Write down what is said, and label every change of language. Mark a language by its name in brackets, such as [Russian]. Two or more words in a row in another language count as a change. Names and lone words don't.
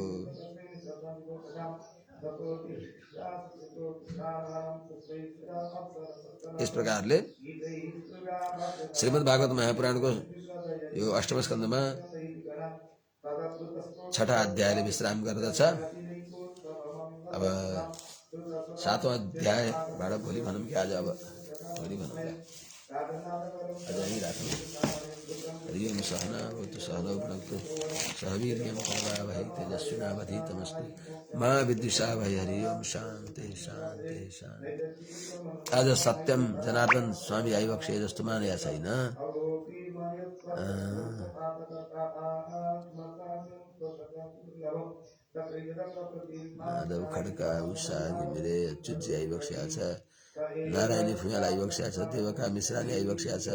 [Nepali] इस प्रकारले श्रीमद् भागवत महापुराणको यो अष्टम स्कन्धमा छठा अध्यायले विश्राम गर्दछ। अब सातौं अध्यायबाट भोलि भनौँ कि आज अब भोलि भनौँ आज यही राखौँ। [Sanskrit] हरिओम सहना भवतु सहनौ भुनक्तु सह वीर्यं करवावहै तेजस्विनावधीतमस्तु मा विद्विषावहै। हरिओम शान्ति शान्ति शान्ति। [Nepali] आज सत्यम जनार्दन स्वामी आइबक्से जस्तो मानेको छैन। माधव खड्का उषा घिमिरे अच्युतजी आइबक्सेका छ। नारायणी फुयाल आइबक्सेका छ। देवका मिश्रानी आइबक्सेका छ।